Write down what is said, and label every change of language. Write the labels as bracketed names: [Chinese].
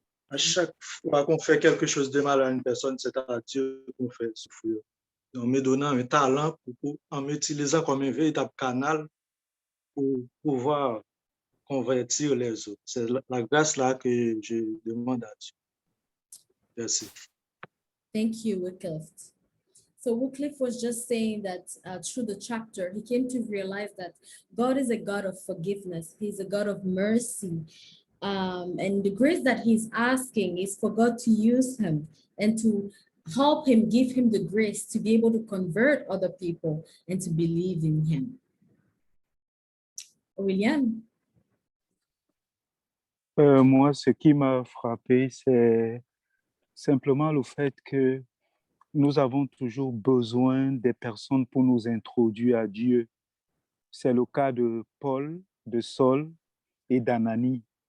[French] À chaque fois qu'on fait quelque chose de mal à une personne, c'est à Dieu qu'on fait souffrir. En me donnant un talent, en m'utilisant comme un véritable canal pour pouvoir convertir les autres. C'est la grâce là que je demande à Dieu. Merci. [English] Thank you, Wycliffe. So Wycliffe was just saying that through the chapter, he came to realize that God is a God of forgiveness. He's a God of mercy. And the grace that he's asking is for God to use him and to help him, give him the grace to be able to convert other people and to believe in him. William? [French] Moi, ce qui m'a frappé, c'est simplement le fait que nous avons toujours besoin des personnes pour nous introduire à Dieu. C'est le cas de Paul, de Saul et d'Ananie.